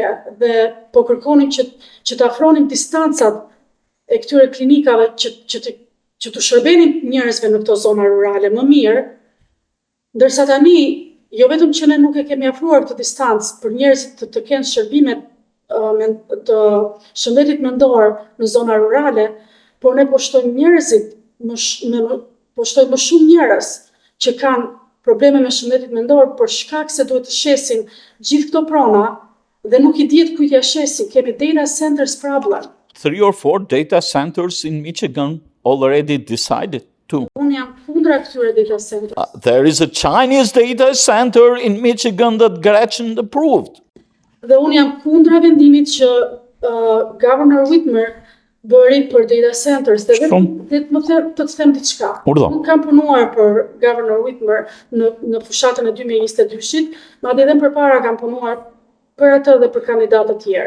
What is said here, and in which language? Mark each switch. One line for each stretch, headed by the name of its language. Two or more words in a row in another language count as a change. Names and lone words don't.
Albanian: dhe po kërkonim që të afronim distancat e këtyre klinikave që të shërbenin njerëzve në këto zona rurale më mirë, ndërsa tani jo vetëm që ne nuk e kemi afruar këtë distancë për njerëzit të kenë shërbimet të shëndetit mendor në zona rurale, por ne po shtojmë njerëzit, po shtojmë më shumë njerëz që kanë probleme me shëndetit mendor për shkak se duhet të shesin gjithë këto prona dhe nuk i dihet kujt ja shesin.
English: Kemi data centers problem. 3 or 4 data centers in Michigan already decided to.
Albanian: Unë jam kundra këtyre
English: data centers. There is a Chinese data center in Michigan that Gretchen approved.
Albanian: Dhe unë jam kundra vendimit që Governor Whitmer bëri për
English: data centers.
Albanian: Dhe të të them diçka. Unë kam punuar për Governor Whitmer në fushatën e 2022-shit, madje edhe përpara kam punuar për atë dhe për kandidatë të tjerë.